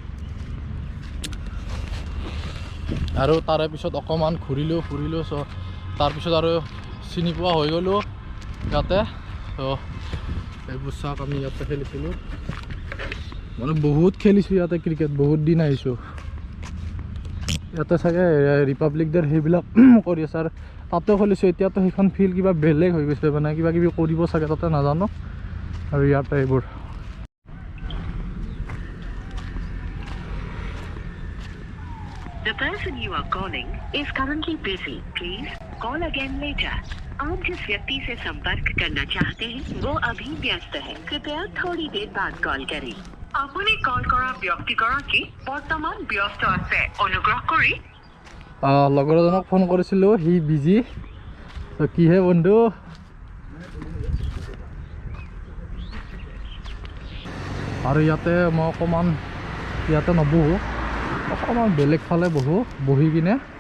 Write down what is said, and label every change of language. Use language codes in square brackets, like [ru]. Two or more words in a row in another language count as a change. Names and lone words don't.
[as] আৰু তাৰে পিছত অকণমান ঘূৰিলোঁ তাৰপিছত আৰু চিনি পোৱা হৈ গ'লোঁ ইয়াতে তো এইবোৰ চাওক আমি ইয়াতে খেলিছিলোঁ মানে বহুত খেলিছোঁ ইয়াতে ক্ৰিকেট বহুত দিন আহিছোঁ ইয়াতে চাগে ৰিপাব্লিক ডেৰ সেইবিলাক কৰি আছে আৰু তাতেও খেলিছোঁ এতিয়াতো সেইখন ফিল্ড কিবা বেলেগ হৈ গৈছে মানে কিবা কিবি কৰিব চাগে তাতে নাজানো আৰু ইয়াতে এইবোৰ [en] The person you are calling is currently busy. Please call again later. [hi] आप जिस व्यक्ति से संपर्क करना चाहते हैं वो अभी व्यस्त है कृपया थोड़ी देर बाद कॉल करें [as] আপুনি কল কৰা ব্যক্তিগৰাকী বৰ্তমান ব্যস্ত আছে অনুগ্ৰহ কৰি লগৰ এজনক ফোন কৰিছিলোঁ [en] he busy [as] তো কিহে বন্ধু আৰু ইয়াতে মই অকণমান ইয়াতে নবহোঁ অকণমান বেলেগ ফালে বহি কিনে